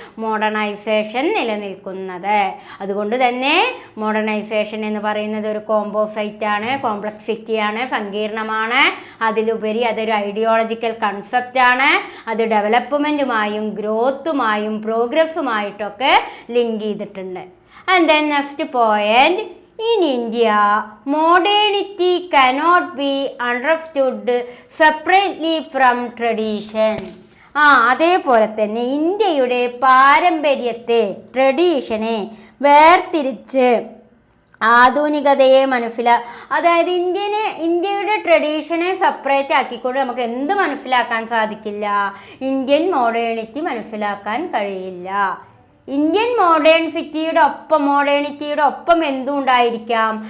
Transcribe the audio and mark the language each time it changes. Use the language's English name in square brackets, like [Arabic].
[Malayalam] Modernisation നിലനിൽക്കുന്നത്. അതുകൊണ്ട് തന്നെ മോഡേണൈസേഷൻ എന്ന് പറയുന്നത് ഒരു കോമ്പോസൈറ്റ് ആണ്, കോംപ്ലക്സിറ്റിയാണ്, സങ്കീർണമാണ്. അതിലുപരി അതൊരു ഐഡിയോളജിക്കൽ കൺസെപ്റ്റാണ്. അത് ഡെവലപ്മെൻറ്റുമായും ഗ്രോത്തുമായും പ്രോഗ്രസ്സുമായിട്ടൊക്കെ ലിങ്ക് ചെയ്തിട്ടുണ്ട്. [English] And then next point, in India, modernity cannot be understood separately from tradition. [Malayalam] അതേപോലെ തന്നെ ഇന്ത്യയുടെ പാരമ്പര്യത്തെ, ട്രഡീഷനെ വേർതിരിച്ച് ആധുനികതയെ അതായത് ഇന്ത്യയുടെ ട്രഡീഷനെ സെപ്പറേറ്റ് ആക്കിക്കൊണ്ട് നമുക്ക് എന്ത് മനസ്സിലാക്കാൻ സാധിക്കില്ല? ഇന്ത്യൻ മോഡേണിറ്റി മനസ്സിലാക്കാൻ കഴിയില്ല. ഇന്ത്യൻ മോഡേണിറ്റിയുടെ ഒപ്പം എന്തും ഉണ്ടായിരിക്കാം?